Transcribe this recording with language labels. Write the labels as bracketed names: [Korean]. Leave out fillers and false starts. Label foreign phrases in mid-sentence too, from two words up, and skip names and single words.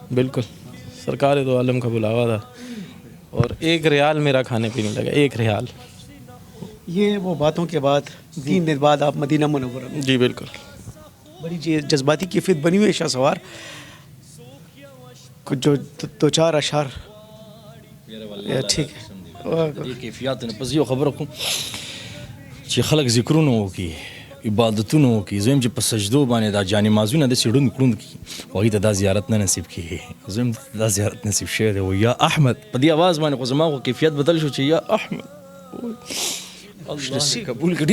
[Urdu] بالکل سرکار دو عالم کا بلاوا تھا اور 1 ریال میرا کھانے پہ نہیں لگا, 1 ریال. یہ وہ باتوں کے بعد 3 دن بعد آپ مدینہ منورہ میں؟ جی بالکل. بڑی جذباتی کیفیت بنی ہوئی ہے شاہ سوار. کچھ جو 2-4 اشعار. ٹھیک ہے [Pashto] کیفیات نه پس یو خبره کوم چې خلک ذکرونه وکړي, عبادتونه وکړي. زه یم چې په سجدو باندې دا جانمازونه داسې ړوند کړوند کړي هغوی ته دا زیارت نه نصیب کېږي. زه یم دا زیارت نصیب شوی دی. و یا احمد په دې اواز باندې خو زما خو کیفیت بدل شو چې یا احمد الله قبول کړي.